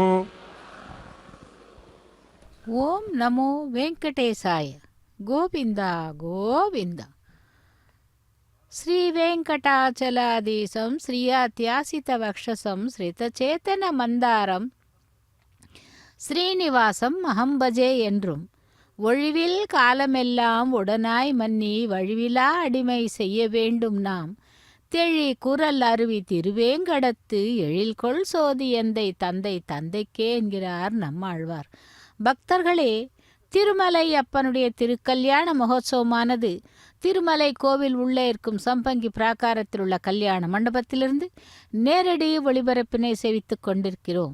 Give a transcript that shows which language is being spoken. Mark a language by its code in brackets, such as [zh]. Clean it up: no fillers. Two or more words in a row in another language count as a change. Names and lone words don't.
[sa] ఓం నమో వెంకటేశాయ. గోవింద గోవింద. శ్రీ వెంకటాచలాధీశం శ్రీయాత్యాసిత వక్షసం శ్రితచేతన మందారం శ్రీనివాసం అహం భజే [ta] என்றும் ஒழிவில் காலமெல்லாம் உடனாய் மன்னி வழிவிலா அடிமை செய்ய வேண்டும் நாம் தெழி குரல் அருவி திருவேங்கடத்து எழில்கொள் சோதி எந்தை தந்தை தந்தைக்கே என்கிறார் நம்மாழ்வார். பக்தர்களே, திருமலை அப்பனுடைய திருக்கல்யாண மகோத்சவமானது திருமலை கோவில் உள்ளே இருக்கும் சம்பங்கி பிராகாரத்தில் உள்ள கல்யாண மண்டபத்திலிருந்து நேரடி ஒளிபரப்பினை சேவித்துக் கொண்டிருக்கிறோம்.